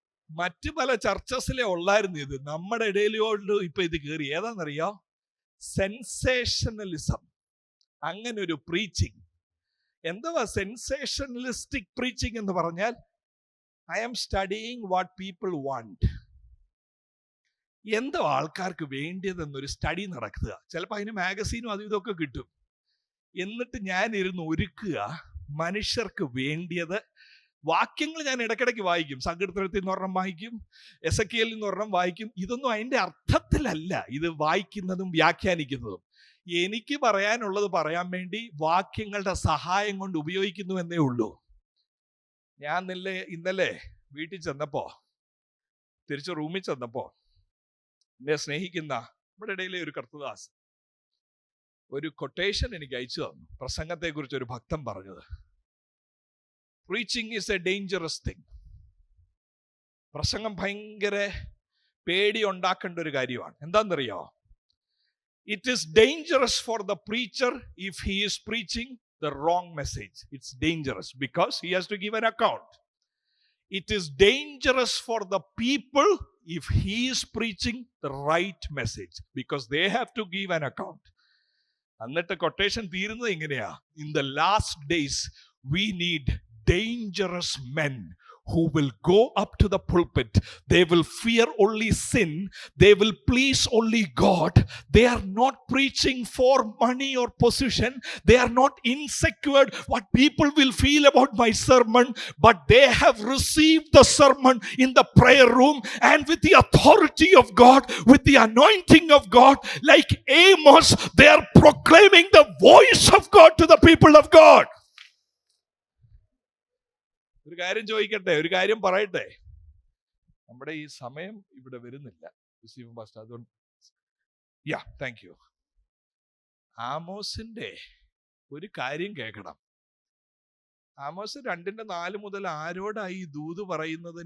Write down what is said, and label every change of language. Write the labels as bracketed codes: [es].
[ml] മറ്റു പല ചർച്ചസിലെ ഉള്ളായിരുന്നു ഇത്. നമ്മുടെ ഇടയിലോട്ട് ഇപ്പൊ ഇത് കയറി. ഏതാണെന്നറിയോ? സെൻസേഷണലിസം. അങ്ങനെ ഒരു പ്രീച്ചിങ്. എന്തുവാ സെൻസേഷണലിസ്റ്റിക് പ്രീച്ചിങ് എന്ന് പറഞ്ഞാൽ? [en] I am studying what people want. [ml] എന്തോ ആൾക്കാർക്ക് വേണ്ടിയതെന്നൊരു സ്റ്റഡി നടക്കുക. ചിലപ്പോൾ അതിന് മാഗസീനും അതും ഇതൊക്കെ കിട്ടും. എന്നിട്ട് ഞാൻ ഇരുന്ന് ഒരുക്കുക മനുഷ്യർക്ക് വേണ്ടിയത്. വാക്യങ്ങൾ ഞാൻ ഇടയ്ക്കിടയ്ക്ക് വായിക്കും. സങ്കീർത്തനത്തിൽ നിന്ന് ഒരെണ്ണം വായിക്കും, എസെക്കിയേലിൽ നിന്ന് ഒരെണ്ണം വായിക്കും. ഇതൊന്നും അതിൻ്റെ അർത്ഥത്തിലല്ല ഇത് വായിക്കുന്നതും വ്യാഖ്യാനിക്കുന്നതും. എനിക്ക് പറയാനുള്ളത് പറയാൻ വേണ്ടി വാക്യങ്ങളുടെ സഹായം കൊണ്ട് ഉപയോഗിക്കുന്നു എന്നേ ഉള്ളൂ. ഞാൻ ഇന്നലെ വീട്ടിൽ ചെന്നപ്പോ, തിരിച്ച് റൂമിൽ ചെന്നപ്പോ, എന്നെ സ്നേഹിക്കുന്ന നമ്മുടെ ഇടയിലെ ഒരു കർത്തദാസ് ഒരു കൊട്ടേഷൻ എനിക്ക് അയച്ചു തന്നു. പ്രസംഗത്തെ കുറിച്ച് ഒരു ഭക്തൻ പറഞ്ഞത്, [en] Preaching is a dangerous thing. [ml] പ്രസംഗം ഭയങ്കര പേടി ഉണ്ടാക്കേണ്ട ഒരു കാര്യമാണ്. എന്താണെന്നറിയോ? [en] It is dangerous for the preacher if he is preaching the wrong message. It's dangerous because he has to give an account. It is dangerous for the people if he is preaching the right message because they have to give an account. [ml] എന്നിട്ട് quotation തീരുന്നത് എങ്ങനെയാ? [en] In the last days we need dangerous men who will go up to the pulpit. They will fear only sin. They will please only God. They are not preaching for money or position. They are not insecure what people will feel about my sermon, but they have received the sermon in the prayer room and with the authority of God, with the anointing of God. Like Amos, they are proclaiming the voice of God to the people of God. [ml] ഒരു കാര്യം ചോദിക്കട്ടെ, ഒരു കാര്യം പറയട്ടെ. നമ്മുടെ ഈ സമയം ഇവിടെ വരുന്നില്ല. അതുകൊണ്ട് താങ്ക് യു. ആമോസിന്റെ ഒരു കാര്യം കേൾക്കണം. ആമോസ് 2:4 മുതൽ ആരോടാ ഈ ദൂത് പറയുന്നത്?